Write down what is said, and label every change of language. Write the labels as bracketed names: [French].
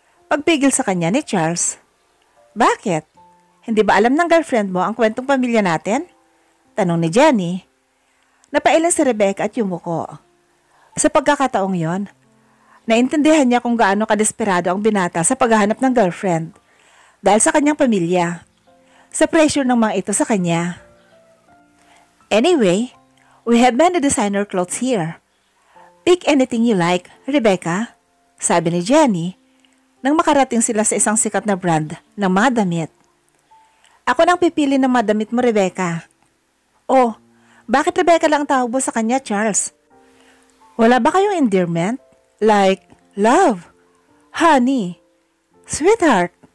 [Filipino] Pagpigil sa kanya ni Charles. Bakit? Hindi ba alam ng girlfriend mo ang kwentong pamilya natin? Tanong ni Jenny. Napailan si Rebecca at yumuko. Sa pagkakataong yon, naintindihan niya kung gaano kadesperado ang binata sa paghahanap ng girlfriend dahil sa kanyang pamilya, sa pressure ng mga ito sa kanya. [English] Anyway, we have many designer clothes here. Pick anything you like, [Filipino] Rebecca, sabi ni Jenny nang makarating sila sa isang sikat na brand ng mga damit. Ako nang pipili ng mga damit mo, Rebecca. Oh, bakit Rebecca lang tawag mo sa kanya, Charles? Wala ba kayong endearment? Like, love, honey, sweetheart?